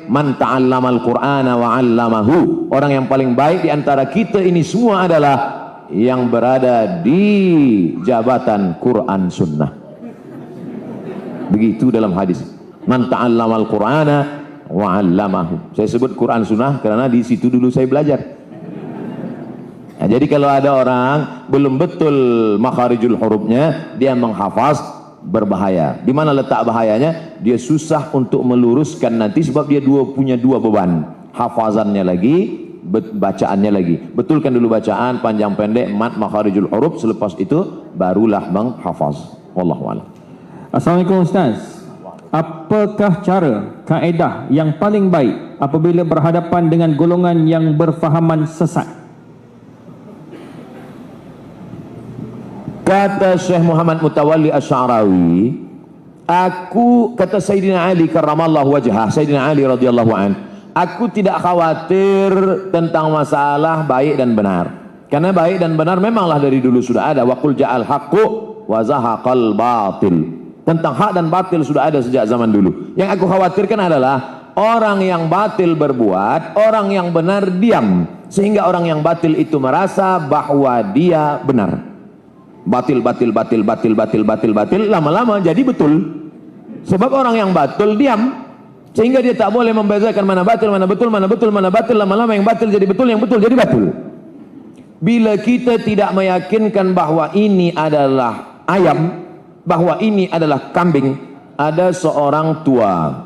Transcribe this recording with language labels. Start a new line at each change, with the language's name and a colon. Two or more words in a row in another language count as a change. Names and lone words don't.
Arabic: مَنْ تَعَلَّمَ الْقُرْآنَ وَعَلَّمَهُ.
Malay: Orang yang paling baik di antara kita ini semua adalah yang berada di jabatan Quran Sunnah. Begitu dalam hadis.
Arabic: مَنْ تَعَلَّمَ الْقُرْآنَ وَعَلَّمَهُ.
Malay: Saya sebut Quran Sunnah karena di situ dulu saya belajar. Nah, jadi kalau ada orang belum betul makharijul hurufnya, dia menghafaz, berbahaya. Di mana letak bahayanya? Dia susah untuk meluruskan nanti sebab dia punya dua beban. Hafazannya lagi, bacaannya lagi. Betulkan dulu bacaan, panjang pendek, mat, makharijul huruf, selepas itu barulah menghafaz.
Arabic: وَاللَّهُ أَعْلَمُ.
Malay: Assalamualaikum Ustaz. Apakah cara, kaedah yang paling baik apabila berhadapan dengan golongan yang berfahaman sesat? Kata Syekh Muhammad Mutawalli Asy'arawi, kata Sayyidina Ali
Arabic: كَرَّمَ اللَّهُ وَجْهَهُ,
Malay: Sayyidina Ali
Arabic: رَضِيَ اللَّهُ عَنْ,
Malay: aku tidak khawatir tentang masalah baik dan benar. Karena baik dan benar memanglah dari dulu sudah ada.
Arabic: وَقُلْ جَاءَ الْحَقُّ وَزَهَقَ الْبَاطِلُ.
Malay: Tentang hak dan batil sudah ada sejak zaman dulu. Yang aku khawatirkan adalah orang yang batil berbuat, orang yang benar diam, sehingga orang yang batil itu merasa bahwa dia benar. Batil, lama-lama jadi betul. Sebab orang yang batil diam, sehingga dia tak boleh membezakan mana batil, mana betul, mana betul, mana batil. Lama-lama yang batil jadi betul, yang betul jadi batil. Bila kita tidak meyakinkan bahwa ini adalah ayam, bahwa ini adalah kambing, ada seorang tua.